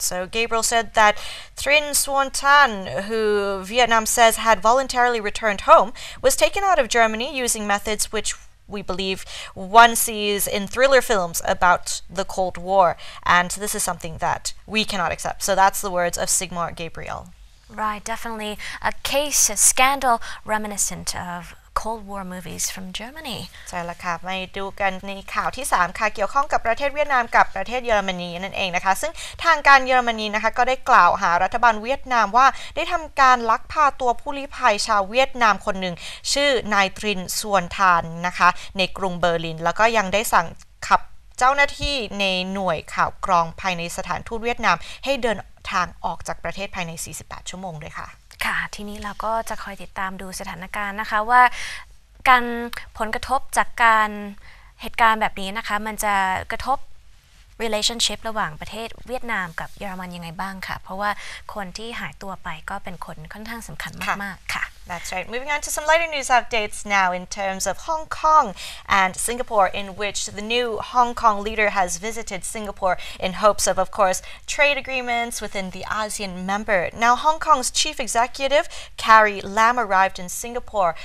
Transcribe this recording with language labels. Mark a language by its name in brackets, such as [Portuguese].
[English] So Gabriel said that Trinh Xuan Tan, who Vietnam says had voluntarily returned home, was taken out of Germany using methods which we believe one sees in thriller films about the Cold War, and this is something that we cannot accept. So that's the words of Sigmar Gabriel. Right, definitely a case, a scandal reminiscent of Cold War movies from Germany [Thai] ใช่แล้วค่ะมาดูกันในข่าวที่3ค่ะเกี่ยวข้องกับประเทศเวียดนามกับประเทศเยอรมนีนั่นเองนะคะซึ่งทางการเยอรมนีนะคะก็ได้กล่าวหารัฐบาลเวียดนามว่าได้ทำการลักพาตัวผู้ลี้ภัยชาวเวียดนามคนหนึ่งชื่อนายตรินส่วนทานนะคะในกรุงเบอร์ลินแล้วก็ยังได้สั่งขับเจ้าหน้าที่ในหน่วยข่าวกรองภายในสถานทูตเวียดนามให้เดินทางออกจากประเทศภายใน48ชั่วโมงด้วยค่ะ ค่ะทีนี้เราก็จะคอยติดตามดูสถานการณ์นะคะว่าการผลกระทบจากการเหตุการณ์แบบนี้นะคะมันจะกระทบ relationship ระหว่างประเทศเวียดนามกับเยอรมันยังไงบ้างค่ะเพราะว่าคนที่หายตัวไปก็เป็นคนค่อนข้างสำคัญมากๆค่ะ [English] That's right. Moving on to some lighter news updates now in terms of Hong Kong and Singapore, in which the new Hong Kong leader has visited Singapore in hopes of course, trade agreements within the ASEAN member. Now, Hong Kong's chief executive, Carrie Lam, arrived in Singapore.